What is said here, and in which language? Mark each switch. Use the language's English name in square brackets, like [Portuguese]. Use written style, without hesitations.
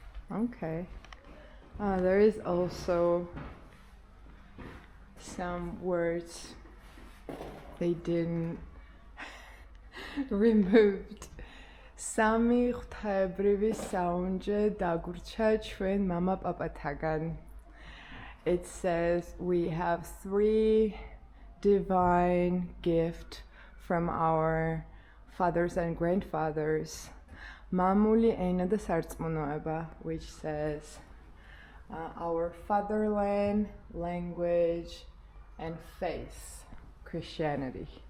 [English] Okay. There is also some words they didn't removed. [Georgian] Sami ღვთაებრივი საუნჯე დაგვრჩა ჩვენ მამა პაპათაგან. [English] It says we have 3 divine gifts from our fathers and grandfathers. [Georgian] Mamuli eina da sartsmonoeba, [English] which says our fatherland, language, and faith, Christianity.